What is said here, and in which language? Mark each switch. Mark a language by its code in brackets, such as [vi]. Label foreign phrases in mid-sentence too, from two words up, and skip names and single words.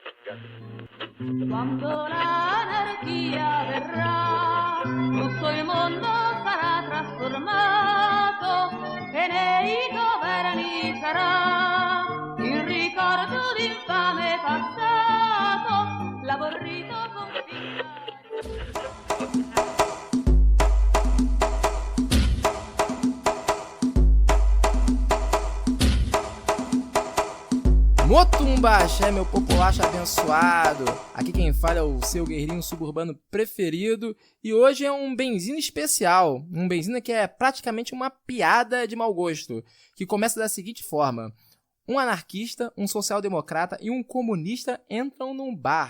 [it] Quando l'anarchia verrà, tutto il mondo sarà trasformato e nei governi sarà il ricordo d'infame passato, l'aborrito confinato. [pt] Motumba Axé, meu populacho abençoado. Aqui quem fala é o seu guerreirinho suburbano preferido. E hoje é um Benzina especial. Um Benzina que é praticamente uma piada de mau gosto. Que começa da seguinte forma. Um anarquista, um social-democrata e um comunista entram num bar.